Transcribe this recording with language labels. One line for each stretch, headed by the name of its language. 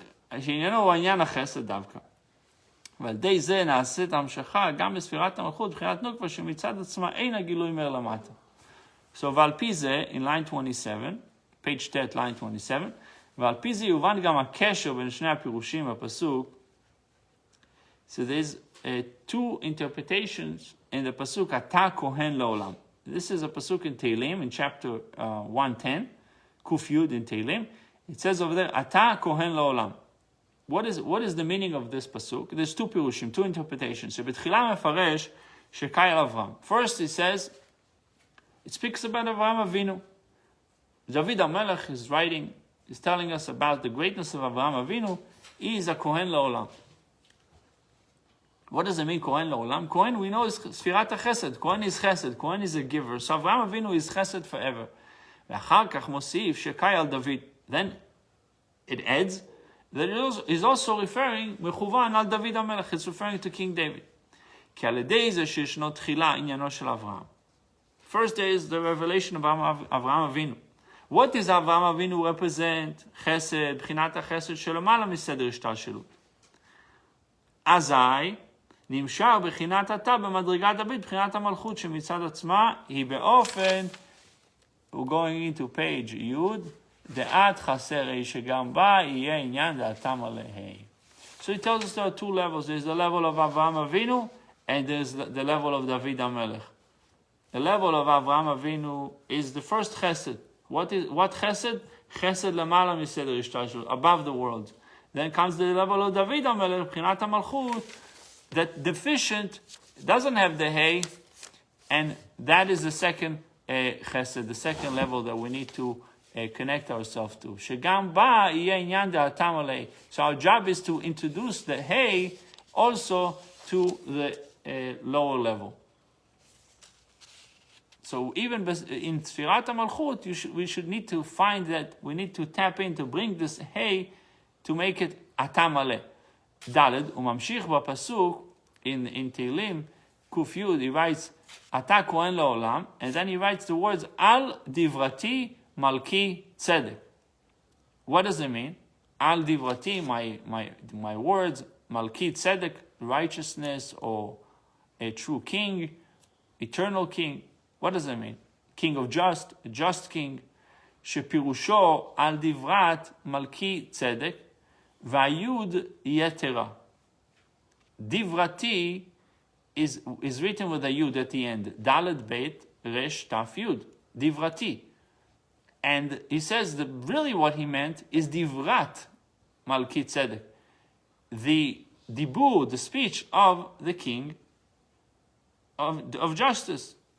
Hebrew: שעניינו הוא עניין החסד דווקא. ועל די זה נעשית המשכה גם בספירת המלכות, בחינת נוקבה שמצד עצמה אין הגילוי mer למטה. So ועל פי זה,
English: in line 27, page 10, line 27,
Hebrew: ועל פי זה יובן גם הקשר בין שני הפירושים בפסוק.
English: So there's two interpretations in the pasuk,
Hebrew: אתה כהן לעולם.
English: This is a pasuk in Tehillim, in chapter 110, Kuf Yud in Tehillim. It says over there,
Hebrew: אתה כהן לעולם.
English: What is the meaning of this pasuk? There's two pirushim, two interpretations.
Hebrew: שבתחילה מפרש שקאי על אברהם.
English: First it says, it speaks about Avraham Avinu. David HaMelech is writing, is telling us about the greatness of Avraham Avinu. He is a kohen לעולם. What does it mean, kohen לעולם? Kohen, we know, is sfirat chesed. Kohen is chesed. Kohen is a giver. So Avraham Avinu is chesed forever.
Hebrew: ואחר כך מוסיף שקאי על דוד.
English: Then it adds that it is also referring,
Hebrew: מכוון על דוד המלך.
English: It's referring to King David.
Hebrew: כי על ידי זה שישנו תחילה עניינו של אברהם.
English: First there is the revelation of Avraham Avinu. What does Avraham Avinu represent?
Hebrew: חסד, בחינת החסד שלמעלה מסדר השתלשלות. אזי נמשך בחינת אתה במדרגת דוד, בחינת המלכות שמצד עצמה היא באופן,
English: we're going into page י'
Hebrew: דעת חסר היא שגם בה יהיה עניין דעתם עליהם.
English: So he tells us there are two levels. There's the level of Avraham Avinu and there's the level of David HaMelech. The level of Avraham Avinu is the first chesed. What chesed? Chesed
Hebrew: למעלה מסדר השתלשלות,
English: above the world. Then comes the level of David HaMelech,
Hebrew: בחינת המלכות,
English: that deficient, doesn't have the hay, and that is the second chesed, the second level that we need to connect ourselves to.
Hebrew: שגם בה יהיה עניין דעתם עליהם.
English: So our job is to introduce the hay also to the lower level. So even in Sfirat HaMalchut, we should need to find that, we need to tap in to bring this hay to make it
Hebrew: אתה מלא. ד' הוא ממשיך בפסוק
English: in Tehillim, Kuf Yud, he writes,
Hebrew: אתה כהן לעולם,
English: and then he writes the words,
Hebrew: על דברתי מלכי צדק.
English: What does it mean?
Hebrew: על דברתי,
English: my words,
Hebrew: מלכי צדק,
English: righteousness, or a true king, eternal king. What does it mean? King of just, a just king,
Hebrew: שפירושו על דברת מלכי צדק, והיוד יתרה.
English: Divrati is written with a yud at the end. Dalet beit resh taf yud. Divrati. And he says that really what he meant is divrat malki tzedek. The dibur, the speech of the king of justice.